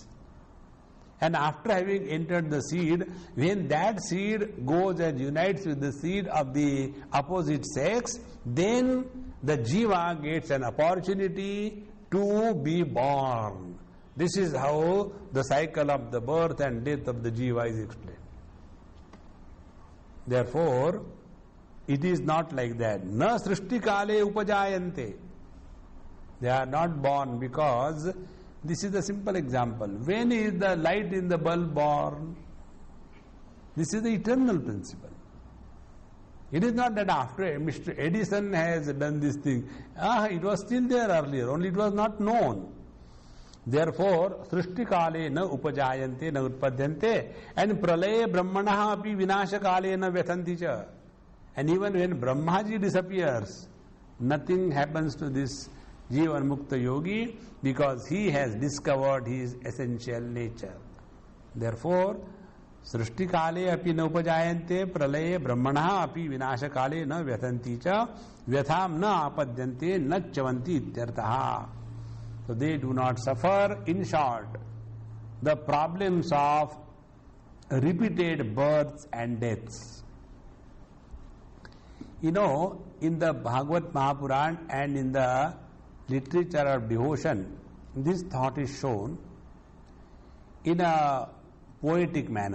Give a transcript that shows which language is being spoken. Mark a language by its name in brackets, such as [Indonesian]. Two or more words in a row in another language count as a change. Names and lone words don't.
[English] And after having entered the seed, when that seed goes and unites with the seed of the opposite sex, then the jiva gets an opportunity to be born. This is how the cycle of the birth and death of the jiva is explained. Therefore, it is not like that. [Sanskrit] Na srishti kale upajayante. [English] They are not born because this is a simple example. When is the light in the bulb born? This is the eternal principle. It is not that after Mr. Edison has done this thing. It was still there earlier, only it was not known. Therefore, [Sanskrit] srishti kale na upajayante na utpadyante, and pralaya brahmanaha api vinasha kale na vyathanti cha. [English] And even when Brahmaji disappears, nothing happens to this Jivan Mukta Yogi because he has discovered his essential nature. Therefore, [Sanskrit] Srishti Kale api na upajayante pralaye brahmana api vinasha kale na vyathanti cha vyatham na apadyante na chavanti ityartaha. [English] So they do not suffer. In short, the problems of repeated births and deaths. You know, in the Bhagavad Mahapuran and in the literature of devotion, this thought is shown in a poetic manner.